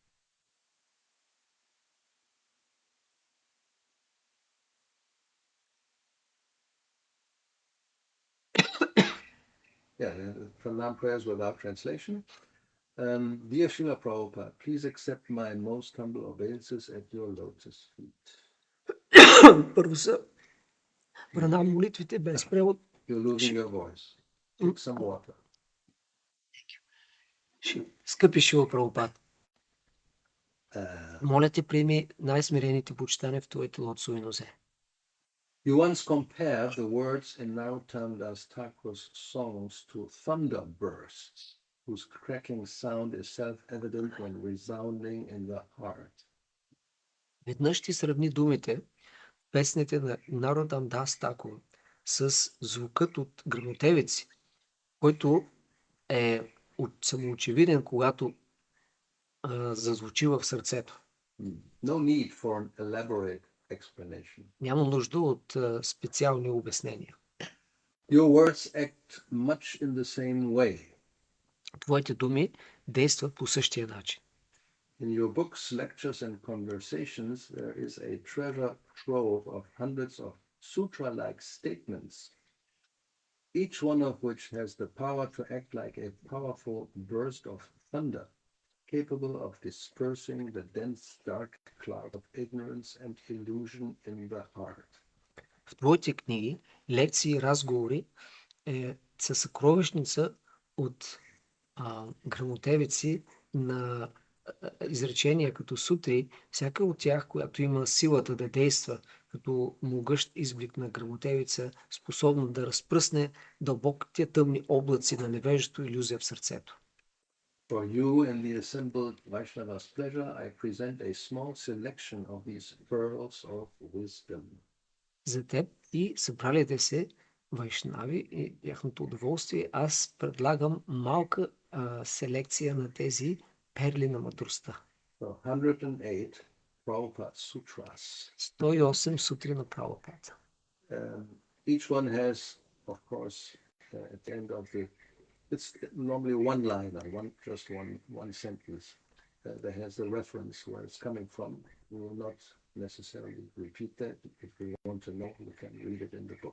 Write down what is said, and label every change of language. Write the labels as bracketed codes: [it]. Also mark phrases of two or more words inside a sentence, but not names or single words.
[en] Yeah, the pranam prayers without translation. Dear Srila Prabhupada, please accept my most humble obeisances at your lotus feet. [bg] Първо са пранам молитвите без превод. [en] You're losing your voice. Take some water. [bg] Скъпи Шрила Прабхупада, моля те, приеми най-смирените почитания в твоите лотосови нозе. [en] You once compared the words in Narottam Das Thakur's songs to thunder bursts, whose cracking sound is self-evident when resounding in the heart. [bg] Веднъж ти сравни думите в песните на Наротам Дас Такур с звукът от гръмотевици, който е самоочевиден, когато зазвучи в сърцето. [en] No need for an elaborate explanation. [bg] Няма нужда от специални обяснения. [en] Your words act much in the same way. [bg] Твоите думи действат по същия начин. [en] In your books, lectures and conversations, there is a treasure trove of hundreds of sutra-like statements, each one of which has the power to act like a powerful burst of thunder, capable of dispersing the dense, dark cloud of ignorance and illusion in the heart. [bg] В твоите книги, лекции и разговори са съкровищница от гръмотевици на изречения като сутри, всяка от тях, която има силата да действа като могъщ изблик на гръмотевица, способна да разпръсне дълбоките тъмни облаци на невежето илюзия в сърцето. [en] For you and the assembled Vaishnava's pleasure, I present a small selection of these pearls of wisdom. [bg] За теб и събралите се вайшнави и тяхното удоволствие, аз предлагам малка селекция на тези перли на мъдростта. [en] 108 Prabhupada Sutras. [bg] 108 сутри на Прабхупада. [en] Each one has, of course, at the end of it's normally one line or one sentence that has the reference where it's coming from. We will not necessarily repeat that. If we want to know, we can read it in the book.